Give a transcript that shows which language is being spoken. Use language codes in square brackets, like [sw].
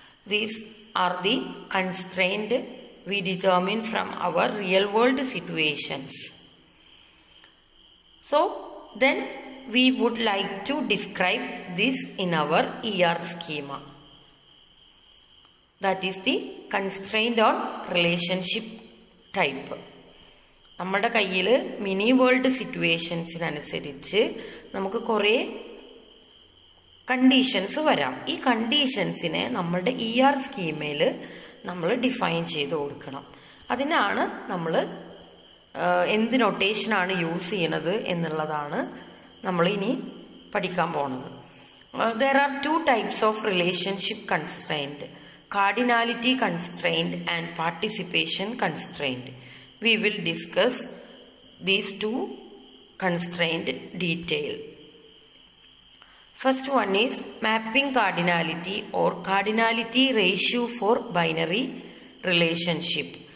[en] These are the constraints we determine from our real-world situations. So, then we would like to describe this in our ER schema. That is the constraint on relationship type. [ml] നമ്മുടെ കയ്യിൽ mini world സിറ്റുവേഷൻസിനനുസരിച്ച് നമുക്ക് കുറേ conditions വരാം. ഈ കണ്ടീഷൻസിനെ നമ്മളുടെ ER സ്കീമയിൽ നമ്മൾ define ചെയ്ത് കൊടുക്കണം. അതിനാണ് നമ്മൾ എന്ത് നൊട്ടേഷനാണ് യൂസ് ചെയ്യണത് എന്നുള്ളതാണ് നമ്മൾ ഇനി പഠിക്കാൻ പോണത്. [en] There are two types of relationship constraint: cardinality constraint and participation constraint. We will discuss these two constraint detail. First one is mapping cardinality or cardinality ratio for binary relationship.